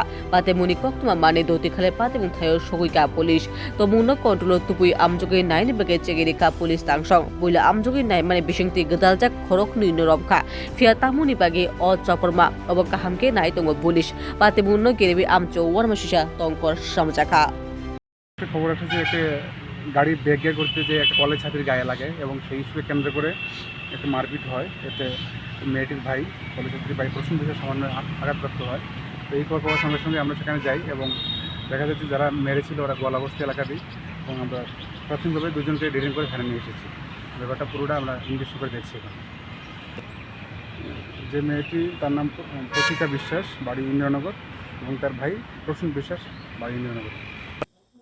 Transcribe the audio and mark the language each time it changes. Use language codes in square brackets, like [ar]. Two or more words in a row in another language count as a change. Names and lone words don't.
[trp] Patimuni Koktuma Mani Doti Kale Patimun Tayo Shoguika Polish. Tomuno control tupui amjogi nine bage chegirika police tangsong buila amjogi nine mane bishingti gadaljak khorok ni norobka fia tamuni bage o choporma obaka hamke nai tongo police patemunno gerebi amcho warmashisha tongkor samjaka [bn] খবর আছে যে একটা গাড়ি ব্রেক করতে যে একটা কলেজ ছাত্রীর গায়ে লাগে এবং সেই ইস্যুকে কেন্দ্র করে একটা মারপিট হয় এতে মেয়েটির ভাই কলেজ ছাত্রীর ভাই প্রথম বিষয়ে সামান্য আঘাতপ্রাপ্ত হয় তো এই খবর পাওয়ার সঙ্গে সঙ্গে আমরা সেখানে যাই এবং দেখা যাচ্ছে যারা মেরেছিল ওরা গোলাবস্তি এলাকাতেই এবং আমরা প্রাথমিকভাবে দুজনকে ডিটেইন করে ভ্যানে নিয়ে এসেছি ব্যাপারটা পুরোটা আমরা ইনভেস্ট করে দেখছি এখন যে মেয়েটি তার নাম প্রতিকা বিশ্বাস বাড়ি ইন্দ্রনগর এবং তার ভাই প্রসূন বিশ্বাস বাড়ি ইন্দ্রনগর।